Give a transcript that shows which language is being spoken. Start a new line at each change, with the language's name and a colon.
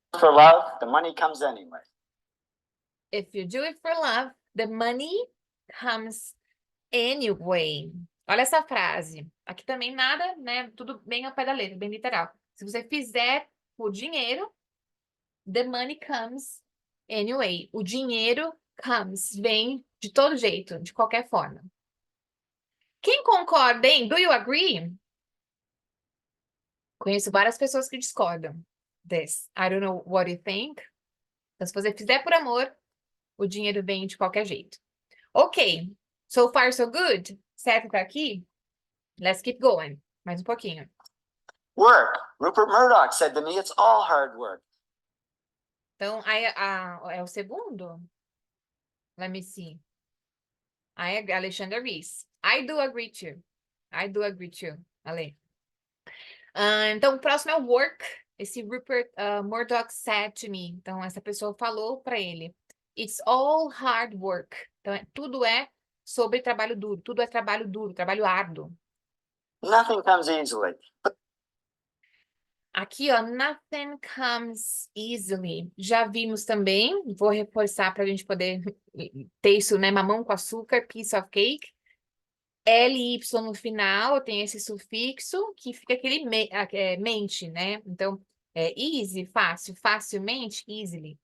English: for love, the money comes anyway. If you do it for love, the money comes anyway.
Portuguese: Olha essa frase. Aqui também nada, né? Tudo bem ao pé da letra, bem literal. Se você fizer por dinheiro,
English: the money comes anyway.
Portuguese: O dinheiro comes, vem de todo jeito, de qualquer forma. Quem concorda, hein?
English: Do you agree?
Portuguese: Conheço várias pessoas que discordam this.
English: I don't know what you think.
Portuguese: Então, se você fizer por amor, o dinheiro vem de qualquer jeito.
English: Ok. So far, so good.
Portuguese: Certo até aqui?
English: Let's keep going.
Portuguese: Mais um pouquinho.
English: Work. Rupert Murdoch said to me, it's all hard work.
Portuguese: Então, aí, é o segundo?
English: Let me see. Aí, Alexandra Rees. I do agree too. I do agree too. Ale.
Portuguese: Então, o próximo é o work. Esse
English: Rupert Murdoch said to me.
Portuguese: Então, essa pessoa falou para ele.
English: It's all hard work.
Portuguese: Então, tudo é sobre trabalho duro. Tudo é trabalho duro, trabalho árduo.
English: Nothing comes easily.
Portuguese: Aqui, ó,
English: nothing comes easily.
Portuguese: Já vimos também, vou reforçar para a gente poder ter isso, né? Mamão com açúcar,
English: piece of cake.
Portuguese: LY no final, tem esse sufixo, que fica aquele mente, né? Então, easy, fácil, facilmente, easily.